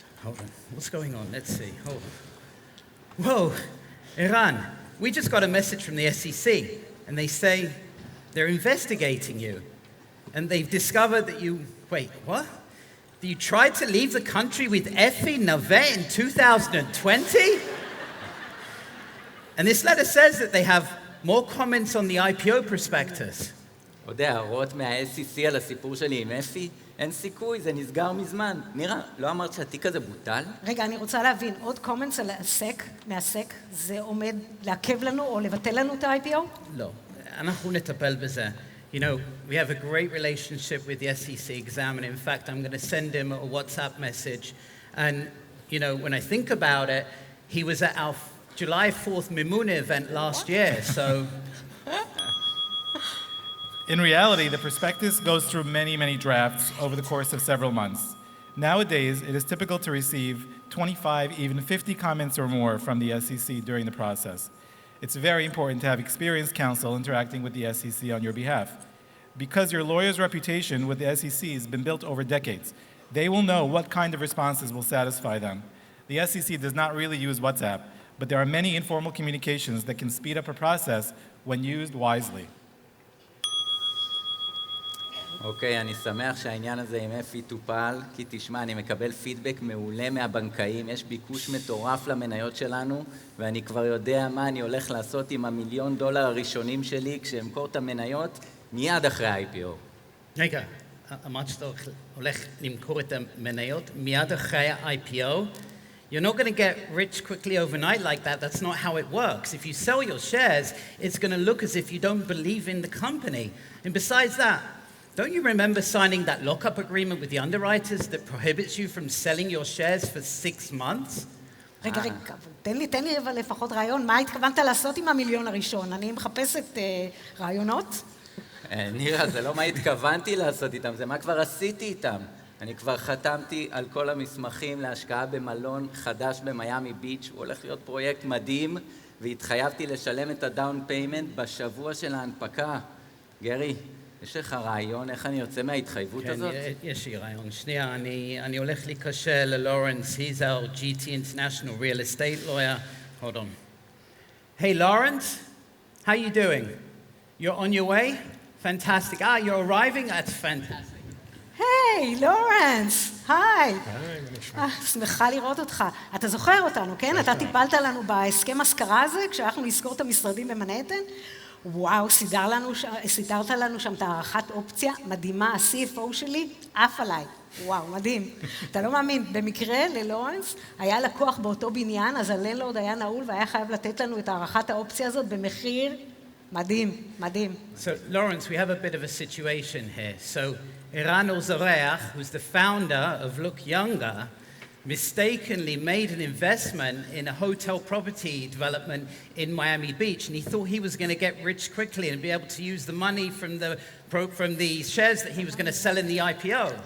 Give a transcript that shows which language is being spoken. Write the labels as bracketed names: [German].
[English] Hold on, what's going on? Let's see, hold on. Whoa, Iran, we just got a message from the SEC, and they say they're investigating you. And they've discovered that you, wait, what? That you tried to leave the country with Effie Navet in 2020? And this letter says that they have more comments on the IPO prospectus. [Hebrew] עוד הערות מה-SEC על הסיפור שלי עם אפי? אין סיכוי, זה נסגר מזמן. נירה, לא אמרת שהתיק הזה בוטל? רגע, אני רוצה להבין, עוד קומנטס על מהסק, זה עומד לעכב לנו או לבטל לנו את ה-IPO? לא, אנחנו נטפל בזה. [English] You know, we have a great relationship with the SEC examiner. In fact, I'm going to send him a WhatsApp message. And, you know, when I think about it, he was at our July 4th Mimuna event last year, so... In reality, the prospectus goes through many, many drafts over the course of several months. Nowadays, it is typical to receive 25, even 50 comments or more from the SEC during the process. It's very important to have experienced counsel interacting with the SEC on your behalf. Because your lawyer's reputation with the SEC has been built over decades, they will know what kind of responses will satisfy them. The SEC does not really use WhatsApp, but there are many informal communications that can speed up a process when used wisely. [Hebrew] אוקיי, אני שמח שהעניין הזה עם אפי טופל, כי תשמע, אני מקבל פידבק מעולה מהבנקאים, יש ביקוש מטורף למניות שלנו, ואני כבר יודע מה אני הולך לעשות עם $1,000,000 הראשונים שלי, כשאמכור את המניות, מיד אחרי ה-IPO. רגע, אמרת שאתה הולך למכור את המניות מיד אחרי ה-IPO? [English] You're not going to get rich quickly overnight like that. That's not how it works. If you sell your shares, it's going to look as if you don't believe in the company. And besides that, don't you remember signing that lockup agreement with the underwriters that prohibits you from selling your shares for 6 months? [Hebrew] רגע, תן לי אבל לפחות רעיון, מה התכוונת לעשות עם $1,000,000 הראשון? אני מחפשת רעיונות. נירה, זה לא מה התכוונתי לעשות איתם, זה מה כבר עשיתי איתם. אני כבר חתמתי על כל המסמכים להשקעה במלון חדש במיימי ביץ', הוא הולך להיות פרויקט מדהים, והתחייבתי לשלם את הדאון פיימנט בשבוע של ההנפקה. גרי, יש לך רעיון איך אני יוצא מההתחייבות הזאת? כן, יש לי רעיון. שנייה, אני הולך להיקשר ללורנס. [English] He's our GT International Real Estate lawyer. Hold on. Hey, Lawrence. How you doing? You're on your way? Fantastic. You're arriving? That's fantastic. [Hebrew] היי, לורנס, היי. שמחה לראות אותך. אתה זוכר אותנו, כן? אתה טיפלת לנו בהסכם השכרה הזה, כשהלכנו לזכור את המשרדים במנהטן? וואו, סידרת לנו שם את הערכת אופציה מדהימה, ה-CFO שלי עף עליי. וואו, מדהים. אתה לא מאמין, במקרה ללורנס היה לקוח באותו בניין, אז הלנלורד היה נעול והיה חייב לתת לנו את הערכת האופציה הזאת במחיר מדהים, מדהים. [English] So, Lawrence, we have a bit of a situation here. So, Eran Al-Zareach, who's the founder of Look Younger, mistakenly made an investment in a hotel property development in Miami Beach, and he thought he was going to get rich quickly and be able to use the money from the shares that he was going to sell in the IPO.